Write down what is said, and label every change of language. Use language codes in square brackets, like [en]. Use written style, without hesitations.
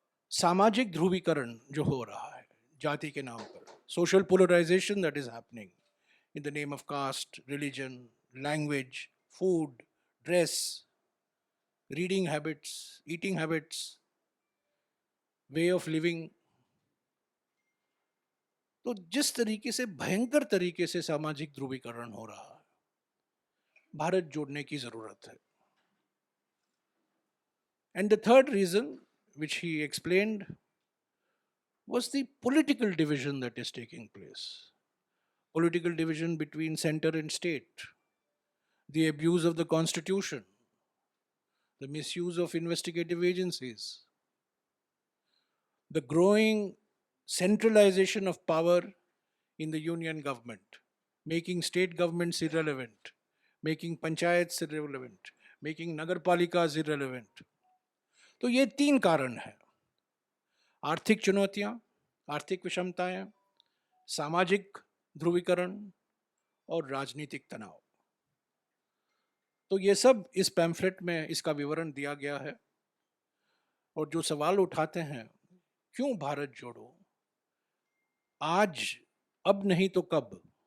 [hi] सामाजिक ध्रुवीकरण जो हो रहा है जाति के नाम पर, [en] Social polarization that is happening in the name of caste, religion, language, food, dress, reading habits, eating habits, way of living. [hi] तो जिस तरीके से, भयंकर तरीके से सामाजिक ध्रुवीकरण हो रहा है, भारत जोड़ने की जरूरत है। [en] And the third reason which he explained was the political division that is taking place. Political division between center and state, the abuse of the constitution, the misuse of investigative agencies, the growing centralization of power in the union government, making state governments irrelevant, making panchayats irrelevant, making nagarpalikas irrelevant. [hi] तो ये तीन कारण हैं: आर्थिक चुनौतियां, आर्थिक विषमताएं, सामाजिक ध्रुवीकरण और राजनीतिक तनाव। तो ये सब इस पैम्फलेट में इसका विवरण दिया गया है। और जो सवाल उठाते हैं, क्यों भारत जोड़ो, आज, अब नहीं तो कब?